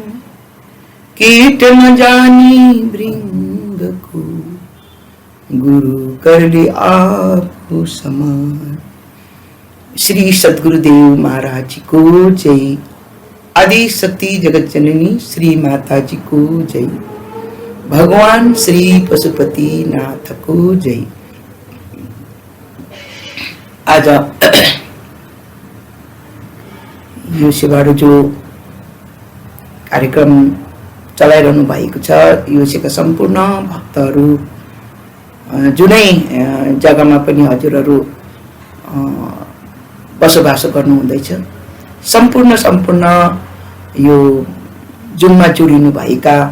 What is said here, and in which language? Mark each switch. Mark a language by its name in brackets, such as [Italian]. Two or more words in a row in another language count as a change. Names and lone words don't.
[Hindi] कीट न जानी भृंग को गुरु कर ले आपको समान। [Nepali] श्री सद्गुरुदेव महाराज जी को जय। आदि शक्ति जगत जननी श्री माता जी को जय। भगवान श्री पशुपति नाथ को जय। आज यो सेवारो जो कार्यक्रम चलाइरहनु भएको छ, यो सेवा सम्पूर्ण भक्तहरू जुनै जग्गामा पनि हजुरहरू बसोबासो गर्नु हुँदैछ, सम्पूर्ण यो जुनमा जोडिनु भएका